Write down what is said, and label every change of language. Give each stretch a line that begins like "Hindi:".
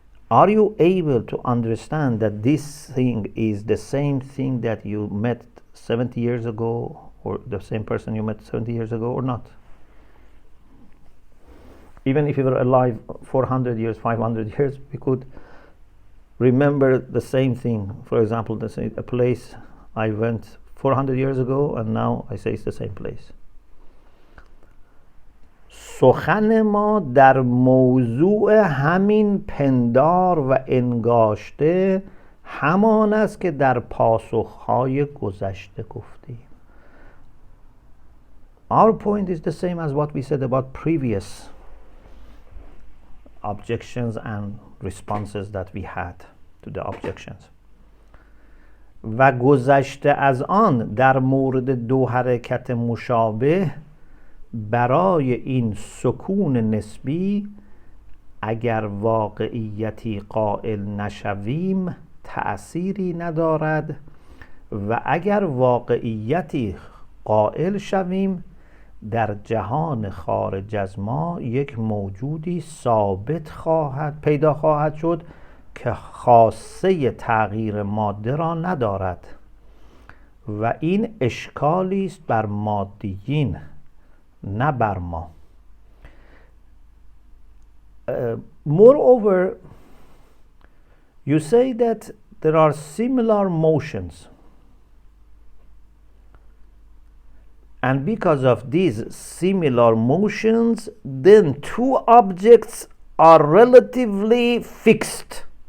English: Are you able to understand that this thing is the same thing that you met 70 years ago, or the same person you met 70 years ago, or not? Even if you were alive 400 years, 500 years, we could remember the same thing. For example, a place I went 400 years ago, and now I say it's the same place.
Persian: سخن ما در موضوع همین پندار و انگاشته همان است که در پاسخهای گذشته گفتیم.
English: Our point is the same as what we said about previous objections and responses that we had to the objections.
Persian: و گذشته از آن در مورد دو حرکت مشابه برای این سکون نسبی اگر واقعیتی قائل نشویم تأثیری ندارد، و اگر واقعیتی قائل شویم در جهان خارج از ما یک موجودی ثابت پیدا خواهد شد که خاصه تغییر ماده را ندارد، و این اشکالی است بر مادیین نه بر ما.
English: Moreover, you say that there are similar motions, and because of these similar motions, then two objects are relatively fixed.